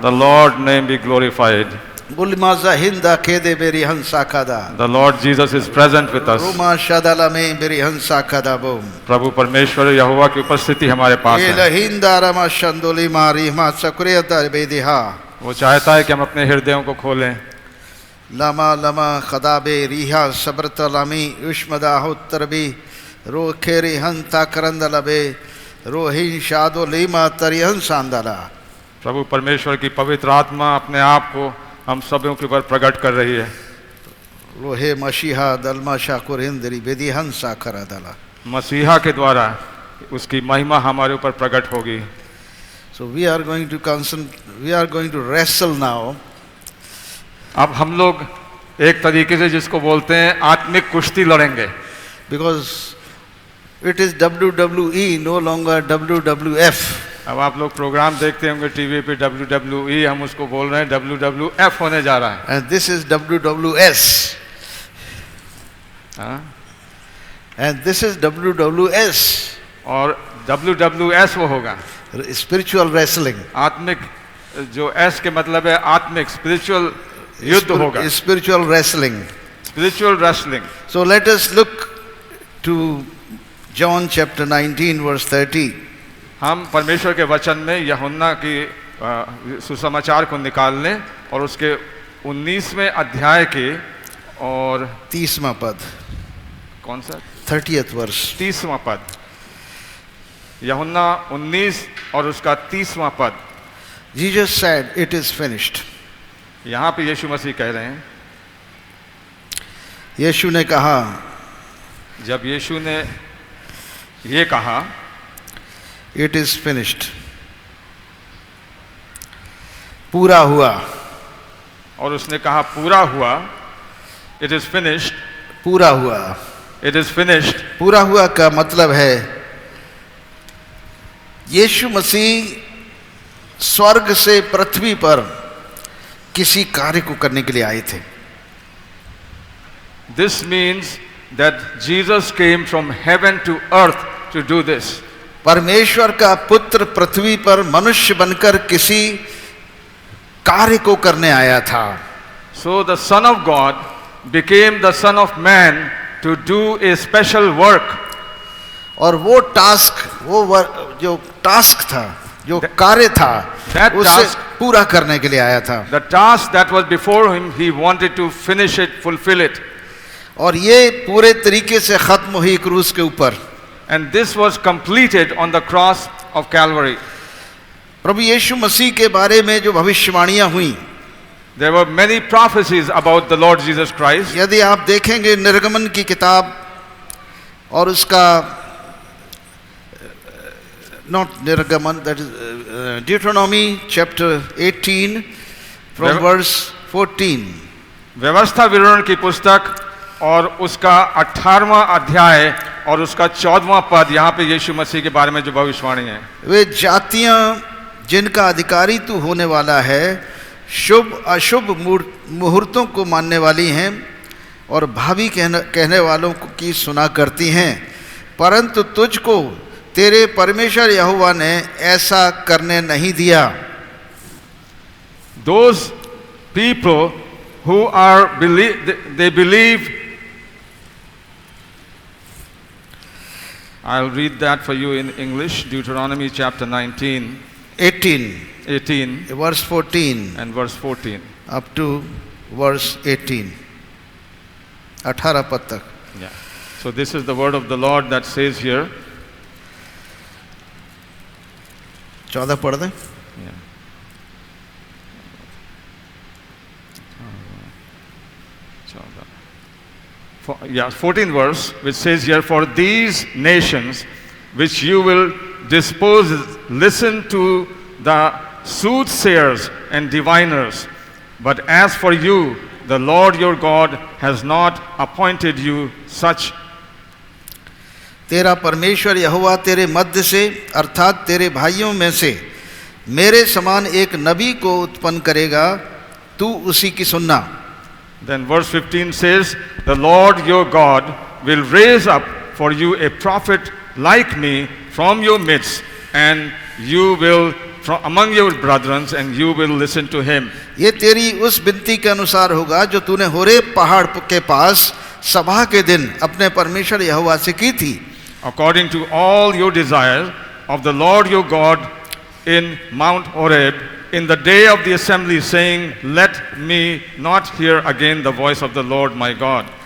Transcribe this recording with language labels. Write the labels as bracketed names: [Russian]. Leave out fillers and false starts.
[English] The Lord's name be glorified. Bulmaza hinda kede beri hansa kada. The Lord Jesus is present with us. Ruma shadala में beri hansa kada bom. [Hindi] प्रभु परमेश्वर यहोवा की उपस्थिति हमारे पास है। Elahinda rama shandoli mari ma sakriya dalbediha. वो चाहता है कि हम अपने हृदयों को खोलें। Lama lama khadabe riha sabrta lami ushmada huttarbi ro kheri hanta karandalabe rohin shado lima tarihan sandala. प्रभु परमेश्वर की पवित्र आत्मा अपने आप को हम सबों के ऊपर प्रकट कर रही है। रोहे मसीहा दलमा शाकुर हिंदरी बेदी हंसा करा दला। मसीहा के द्वारा उसकी महिमा हमारे ऊपर प्रकट होगी। [English] So we are going to wrestle now. [Hindi] अब हम लोग एक तरीके से जिसको बोलते हैं आत्मिक कुश्ती लड़ेंगे। [English] Because it is WWE, no longer WWF. [Hindi] अब आप लोग प्रोग्राम देखते होंगे टीवी पे WWE, हम उसको बोल रहे हैं WWF होने जा रहा है। [English] And this is WWS. And this is WWS. [Hindi] और WWS वो होगा [English] Spiritual wrestling. [Hindi] आत्मिक, जो S के मतलब है आत्मिक, स्पिरिचुअल युद्ध होगा। [English] Spiritual wrestling. Spiritual wrestling. So let us look to John chapter 19 verse 30. [Hindi] हम परमेश्वर के वचन में यूहन्ना की सुसमाचार को निकाल लें और उसके 19वें अध्याय के और 30वां पद। कौन सा? [English] 30th verse. [Hindi] 30वां पद। यूहन्ना 19 और उसका 30वां पद। [English] Jesus said, "It is finished." [Hindi] यहाँ पे यीशु मसीह कह रहे हैं, यीशु ने कहा, जब यीशु ने ये कहा, [English] "It is finished." [Hindi] पूरा हुआ। और उसने कहा पूरा हुआ। [English] It is finished. [Hindi] पूरा हुआ। [English] It is finished. [Hindi] पूरा हुआ का मतलब है यीशु मसीह स्वर्ग से पृथ्वी पर किसी कार्य को करने के लिए आए थे। [English] This means that Jesus came from heaven to earth to do this. [Hindi] परमेश्वर का पुत्र पृथ्वी पर मनुष्य बनकर किसी कार्य को करने आया था। [English] So the Son of God became the Son of Man to do a special work. [Hindi] और वो टास्क, जो टास्क था, जो कार्य था, उसे पूरा करने के लिए आया था। [English] The task that was before him, he wanted to finish it, fulfill it. [Hindi] और ये पूरे तरीके से खत्म हुई क्रूस के ऊपर। [English] And this was completed on the cross of Calvary. [Hindi] प्रभु यीशु मसीह के बारे में जो भविष्यवाणियां हुई, [English] There were many prophecies about the Lord Jesus Christ. [Hindi] यदि आप देखेंगे निर्गमन की किताब और उसका [English] not [Hindi] निर्गमन, [English] that is Deuteronomy chapter 18 from verse 14. [Hindi] व्यवस्था विवरण की पुस्तक और उसका 18वां अध्याय और उसका 14वां पद, यहाँ पे यीशु मसीह के बारे में जो भविष्यवाणी है। वे जातियां जिनका अधिकारी तू होने वाला है शुभ अशुभ मुहूर्तों को मानने वाली हैं और भावी कहने वालों की सुना करती हैं, परंतु तुझको तेरे परमेश्वर यहोवा ने ऐसा करने नहीं दिया। [English] Those people who are they believe. I'll read that for you in English. Deuteronomy chapter 19. 18. Verse 14. And verse 14. Up to verse 18. 18 [Hindi] पद तक. [English] Yeah. So this is the word of the Lord that says here. [Hindi] 14 पढ़ दें. [English] Yeah. 14 verse, which says here, for these nations which you will dispose, listen to the soothsayers and diviners. But as for you, the Lord your God has not appointed you such. [Hindi] तेरा परमेश्वर यहोवा तेरे मध्य से अर्थात तेरे भाइयों में से मेरे समान एक नबी को उत्पन्न करेगा, तू उसी की सुनना। [English] Then verse 15 says, the Lord your God will raise up for you a prophet like me from your midst, and you will from among your brethren, and you will listen to him. [Hindi] ये तेरी उस विनती के अनुसार होगा जो तूने Horeb पहाड़ के पास सभा के दिन अपने परमेश्वर यहोवा से की थी. [English] According to all your desires of the Lord your God in Mount Horeb, in the day of the assembly, saying, let me not hear again the voice of the Lord my God.